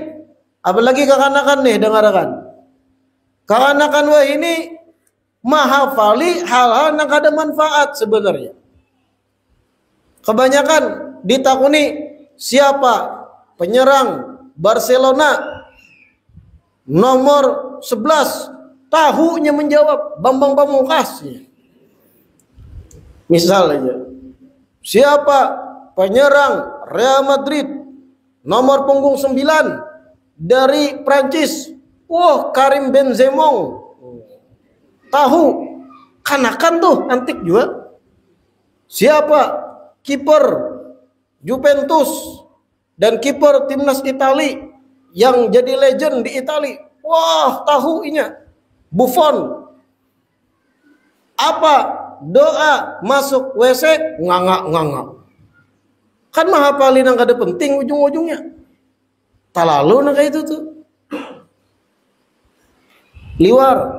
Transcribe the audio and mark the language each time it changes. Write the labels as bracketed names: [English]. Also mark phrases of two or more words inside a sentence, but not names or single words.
[Banjar] Apalagi kekanakan nih, dengarkan. Kekanakan wah ini mahafali hal-hal yang kada manfaat sebenarnya. Kebanyakan ditakuni siapa penyerang Barcelona nomor 11, tahunya menjawab Bambang Pamungkas. Misal aja, siapa penyerang Real Madrid nomor punggung 9 dari Prancis? Wah, Karim Benzema. Tahu, kanakan tuh antik juga. Siapa kiper Juventus dan kiper timnas Itali yang jadi legend di Itali? Wah, tahu inya. Buffon. Apa doa masuk WC? Nganga. Kan mahapalin yang kada penting ujung-ujungnya. Tak lalu nah kayak itu tuh. Liwar.